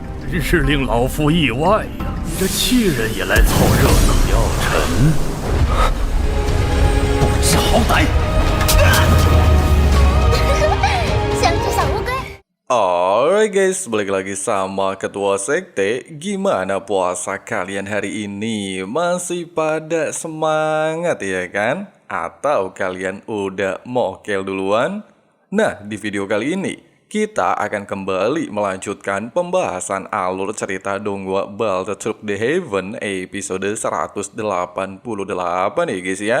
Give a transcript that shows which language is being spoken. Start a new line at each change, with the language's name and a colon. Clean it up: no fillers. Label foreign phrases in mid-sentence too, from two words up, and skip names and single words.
Chinese: 真是令老夫意外呀！这气人也来凑热闹。药尘，不知好歹！像只小乌龟。
English: Alright guys,
Indonesian: balik lagi sama Ketua Sekte. Gimana puasa kalian hari ini? Masih pada semangat ya kan? Atau kalian udah mokel duluan? Nah, di video kali ini kita akan kembali melanjutkan pembahasan alur cerita Donghua Baldur's Gate The Heaven episode 188 ya guys ya.